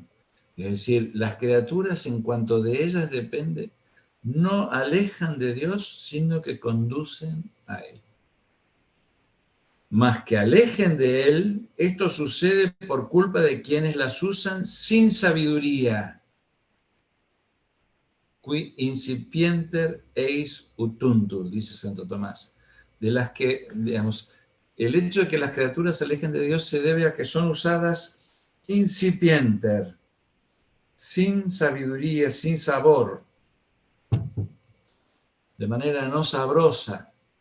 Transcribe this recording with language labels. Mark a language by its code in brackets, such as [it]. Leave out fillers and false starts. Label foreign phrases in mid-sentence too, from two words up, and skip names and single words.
[es] Es decir, las criaturas, en cuanto de ellas depende, no alejan de Dios, sino que conducen a Él. Más que alejen de Él, esto sucede por culpa de quienes las usan sin sabiduría. [la] Qui incipienter eis utuntur, [es] dice Santo Tomás. De las que, digamos, el hecho de que las criaturas se alejen de Dios se debe a que son usadas incipienter, sin sabiduría, sin sabor, de manera no sabrosa.